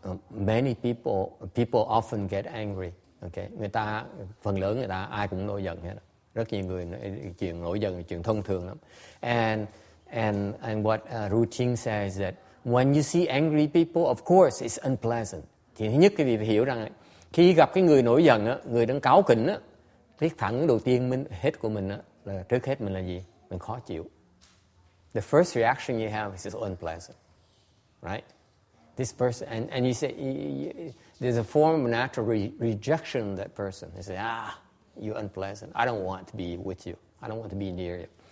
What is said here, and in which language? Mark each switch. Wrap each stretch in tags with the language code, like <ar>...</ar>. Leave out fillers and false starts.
<en>Many people often get angry.</en> <vi>Okay, người ta phần lớn người ta ai cũng nổi giận hết. Rất nhiều người chuyện nổi giận là chuyện thông thường lắm.</vi> <en>And what Ru Ching says that when you see angry people, of course it's unpleasant.</en> <vi>Thì thứ nhất quý vị phải hiểu rằng khi gặp cái người nổi giận á, người đang cáu kỉnh á, cái phản ứng đầu tiên của mình á, là trước hết mình là gì? Mình khó chịu.</vi> <en>The first reaction you have is unpleasant, right? This person, and you say there's a form of natural rejection of that person. You say, you're unpleasant. I don't want to be with you. I don't want to be near you.</en>